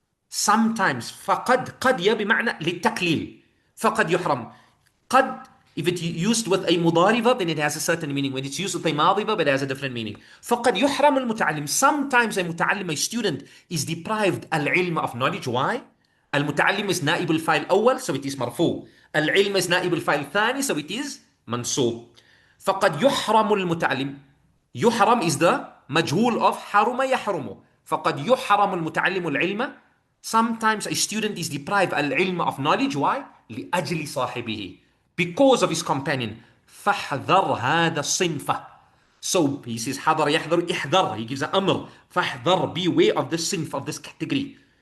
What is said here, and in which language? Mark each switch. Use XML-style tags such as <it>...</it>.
<en>sometimes.</en> <ar>قد يا بمعنى للتقليل. فقد يحرم.</ar> <en>قد, if it's used with a مضارع verb, then it has a certain meaning. When it's used with a ماضي verb, it has a different meaning.</en> <ar>فقد يحرم المتعلم.</ar> <en>Sometimes a متعلم, a student, is deprived العلم of knowledge. Why?</en> <ar>المتعلم is نائب الفاعل الأول,</ar> <en>so it is</en> <ar>مرفوع. العلم is نائب الفاعل الثاني, so it is منصوب. فقد يحرم المتعلم. يحرم</ar> <en>is the</en> <ar>مجهول of حرم يحرم. فقد يحرم المتعلم العلم.</ar> <en>Sometimes a student is deprived العلم of knowledge. Why?</en> <ar>لأجل صاحبه,</ar> <en>because of his companion.</en> <ar>فاحذر هذا الصنف.</ar> <en>So he says</en> <ar>حذر يحذر احذر.</ar> <en>He gives an أمر.</en> <ar>فاحذر,</ar> <en>beware of this صنف, of this category.</en>